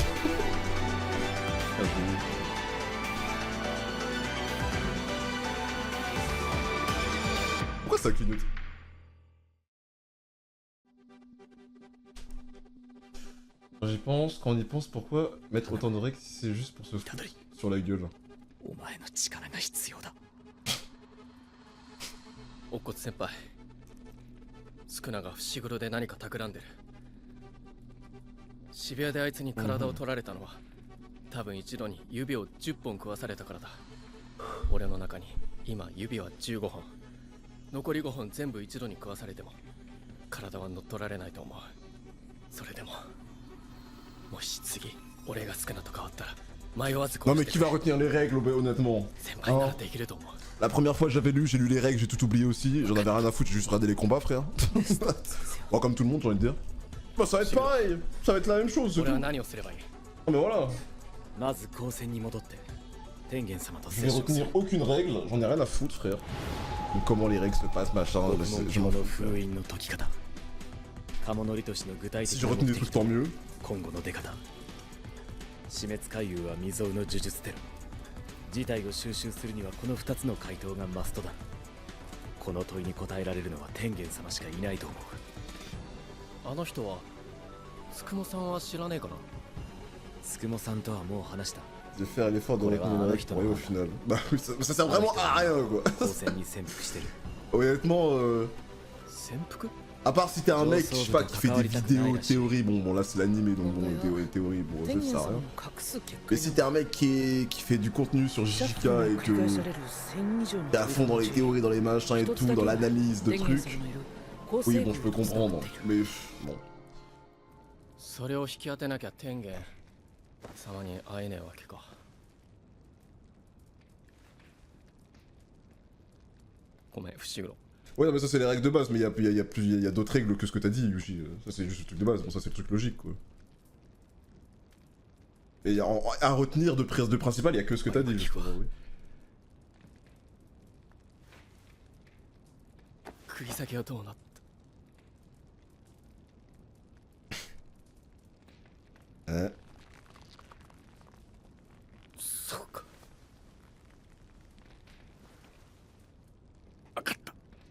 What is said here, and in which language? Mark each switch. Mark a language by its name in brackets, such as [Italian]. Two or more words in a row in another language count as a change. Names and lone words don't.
[French] Pourquoi ça clignote? Quand j'y pense, quand on y pense, pourquoi mettre autant de règles si c'est juste pour se foutre sur la gueule? [Japanese] お前の力が必要だ。おっこつ先輩、スクナが伏黒で何か企んでる。渋谷であいつに体を取られたのは、多分一度に指を10本食わされたからだ。俺の中に今指は15本。残り5本全部一度に食わされても、体は乗っ取られないと思う。それでも、もし次、俺がスクナと変わったら、 [French] Non mais qui va retenir les règles honnêtement hein? La première fois j'avais lu, j'ai lu les règles, j'ai tout oublié aussi, j'en avais rien à foutre, j'ai juste regardé les combats frère. Bon, comme tout le monde j'ai envie de dire. Bah ça va être pareil, ça va être la même chose c'est tout. Non mais voilà. Je vais retenir aucune règle, j'en ai rien à foutre frère. Donc, comment les règles se passent, machin, je m'en fous. Si je retenais des trucs tant mieux. [Japanese] 死滅回遊は未曾有の呪術テロ。事態を収集するにはこの2つの回答がマストだ。この問いに答えられるのは天元様しかいないと思う。あの人はつくもさんは知らねえかな。つくもさんとはもう話した。 [French] De faire l'effort de retenir les règles pour arriver au final. Bah oui, ça sert vraiment à rien quoi. Honnêtement, à part si t'es un mec, je sais pas, qui fait des vidéos théorie, bon là c'est l'animé donc bon, théorie, bon ça sert à rien. Mais si t'es un mec qui fait du contenu sur JJK et que t'es à fond dans les théories, dans les machins et tout, dans l'analyse de trucs, oui bon je peux comprendre, mais bon. [Japanese] それを引き当てなきゃ天元様に会えねえわけか。ごめん、伏黒。 [French] Ouais, non, mais ça c'est les règles de base, mais il y a d'autres règles que ce que t'as dit, Yuji. Ça c'est juste le truc de base, bon ça c'est le truc logique quoi. Et à retenir de principal, il y a que ce que t'as dit, je crois, oui. [Japanese] 釘先はどうなった？そうか。分かった。